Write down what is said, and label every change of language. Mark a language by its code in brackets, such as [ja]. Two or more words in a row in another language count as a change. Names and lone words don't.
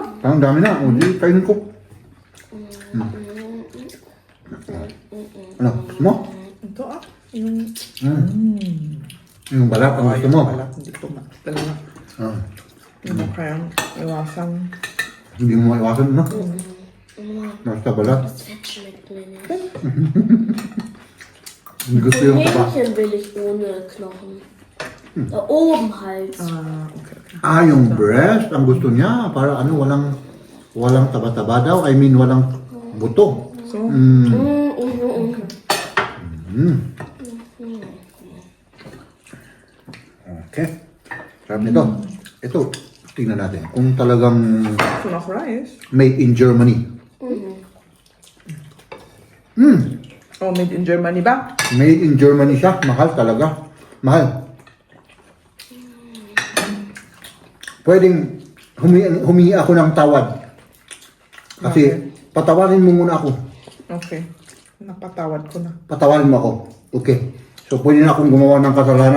[tl] Parang dami na. O, di, kainin ko. Ano, gusto mo? Ito yung... Yung balat ang gusto mo. Wala, hindi ko talaga. Ah, Hindi mo kayang iwasan. hindi mo maiwasan, no? Basta balat. [de] Fett schmeckt mir nicht. [tl] Gusto yung taba. [de] Hähnchen will ich ohne Knochen. Da oben halt. Okay. [tl] Ah, yung breast, ang gusto niya. Para ano, walang taba-taba daw. [en] I mean, [tl] walang buto. So, Okay. Sarap nito. Ito, tingnan natin. Kung talagang [en] full of rice. made in Germany. [tl] Oh, [en] made in Germany [tl] ba? [en] Made in Germany [tl] siya. Mahal talaga. Mahal. Pwedeng humingi ako ng tawad. Kasi patawarin mo muna ako. Okay. Napatawad ko na. Patawarin mo ako. Okay. So pwede na akong gumawa ng kasalanan.